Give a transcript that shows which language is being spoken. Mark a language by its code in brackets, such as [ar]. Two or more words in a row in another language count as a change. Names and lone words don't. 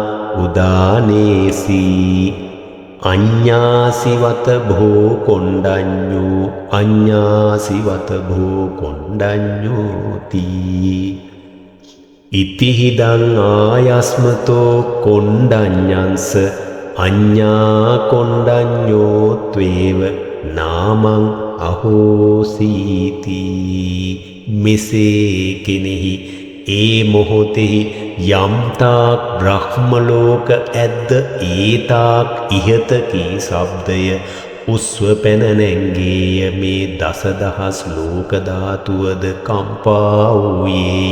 [pi] උදානේසී අඤ්ඤාසිවත භෝ කොණ්ඩඤ්ඤෝ අඤ්ඤාසිවත භෝ කොණ්ඩඤ්ඤෝති ඉතිහිදං ආයස්මතෝ කොණ්ඩඤ්ඤංස අඤ්ඤා කොණ්ඩඤ්ඤෝ ත්වේව නාමං අහෝසීති. [si] මෙසේ කෙනෙහි ඒ මොහොතෙහි යම්තාක් බ්‍රහ්මලෝක ඇද්ද ඒතාක් ඉහතකී ශබ්දය උස්ව පැන නැංගේය. මේ දසදහස් ලෝක ධාතුවද කම්පා වූයේය.